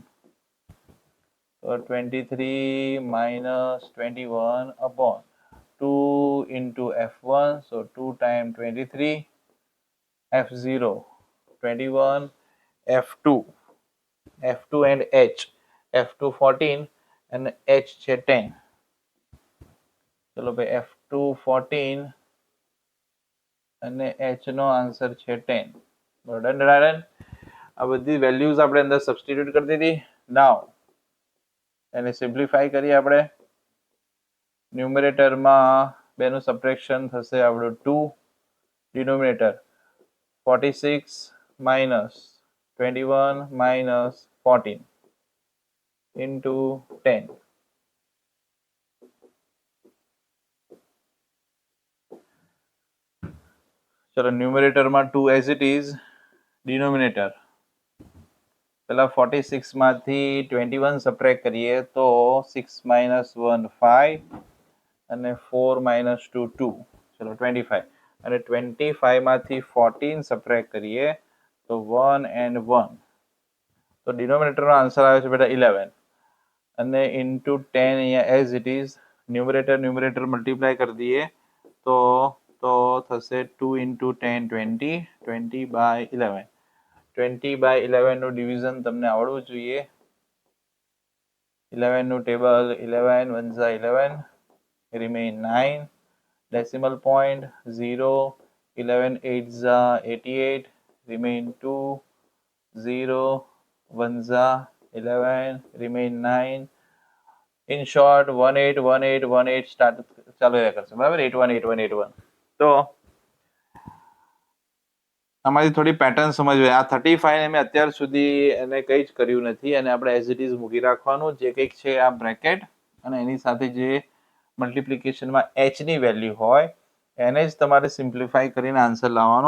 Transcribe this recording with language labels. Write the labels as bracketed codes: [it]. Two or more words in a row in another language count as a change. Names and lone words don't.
[en] So 23 minus 21 upon 2 into F1, so 2 times 23, F0 21, F2 and H, F2 14 and H છે 10. [gu] ચલો ભાઈ F2 14 અને H નો આન્સર છે 10. બરાબર. આ બધી વેલ્યુઝ આપણે અંદર સબસ્ટિટ્યુટ કરી દીધી. નાઉ એને સિમ્પ્લિફાઈ કરીએ આપણે. ન્યુમરેટરમાં બેનું સબટ્રેક્શન થશે આપણું 2. [en] ડિનોમિનેટર 46 minus 21 minus 14 into 10. [gu] ચલો ન્યુમરેટરમાં 2 [en] as it is. [gu] ડિનોમિનેટર પેલા 46 માંથી 21 સબટ્રેક્ટ કરીએ તો 6 minus 1 5 અને 4 minus 2 2. ચલો 25. અને 25 માંથી 14 સબટ્રેક્ટ કરીએ તો [en] 1 and 1. [gu] તો ડિનોમિનેટરનો આન્સર આવે છે બેટા 11 અને ઇન્ટુ 10 અહીંયા [en] as it is. [gu] ન્યુમરેટર મલ્ટીપ્લાય કરી દઈએ તો થશે 2 into 10 20, 20 by 11. 20 by 11 નું ડિવિઝન તમને આવડવું જોઈએ. 11 નું ટેબલ 11 1 જા 11 remain 9. [en] Decimal point [gu] 0, 11 8 જા 88 remain 2, 0 1 જા 11 remain 9. [en] In short [gu] 181818 સ્ટાર્ટ ચાલુ રહ્યા કરશે. બરાબર? 818181. તો આમાંથી થોડી પેટર્ન સમજવી. આ 35 ને મેં અત્યાર સુધી એને કંઈ જ કર્યું નથી અને આપણે [en] as it is [gu] મૂકી રાખવાનું. જે કંઈક છે આ બ્રેકેટ અને એની સાથે જે મલ્ટિપ્લિકેશનમાં એચની વેલ્યુ હોય એને જ તમારે સિમ્પ્લિફાઈ કરીને આન્સર લાવવાનો.